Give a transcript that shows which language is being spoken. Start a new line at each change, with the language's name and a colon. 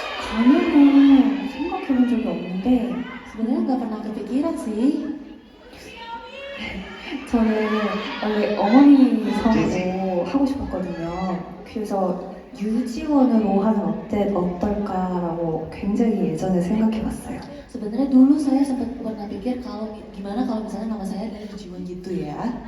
Korean: 가능은 생각해본 적이 없는데
Indonesian: Sebenarnya nggak pernah kepikiran sih.
Korean: 저는 원래 어머니 성으로 하고 싶었거든요. 그래서 유지원으로 하면 어떨까라고 굉장히 예전에 생각해봤어요.
Indonesian: Sebenarnya dulu saya sempat pernah pikir gimana kalau misalnya nama saya adalah Jiwon gitu ya.